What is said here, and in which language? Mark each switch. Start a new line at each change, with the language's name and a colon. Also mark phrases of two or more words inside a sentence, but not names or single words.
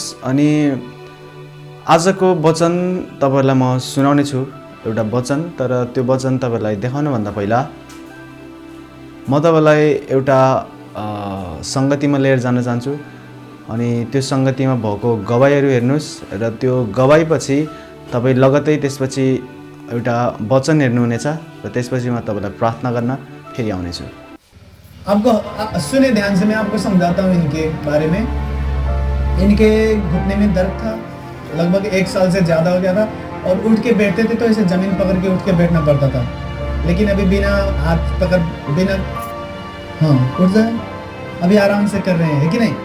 Nepali: अनि आजको वचन तपाईहरुलाई म सुनाउने छु एउटा वचन, तर त्यो वचन तपाईहरुलाई देखाउनु भन्दा पहिला म तपाईलाई एउटा संगतिमा लिएर जान चाहन्छु अनि त्यो संगतिमा भएको गवाईहरू हेर्नुस् र त्यो गवाईपछि तपाई लगतै त्यसपछि एउटा वचन हेर्नुहुनेछ र त्यसपछि म तपाईलाई प्रार्थना गर्न फेरि आउने छु।
Hindi: आपको सुने ध्यान से, मैं आपको समझाता हूँ इनके बारे में। इनके घुटने में दर्द था, लगभग 1 साल से ज़्यादा हो गया था और उठ के बैठते थे तो इसे ज़मीन पकड़ के उठ के बैठना पड़ता था, लेकिन अभी बिना हाथ पकड़ बिना उठ जाए, अभी आराम से कर रहे हैं, है कि नहीं।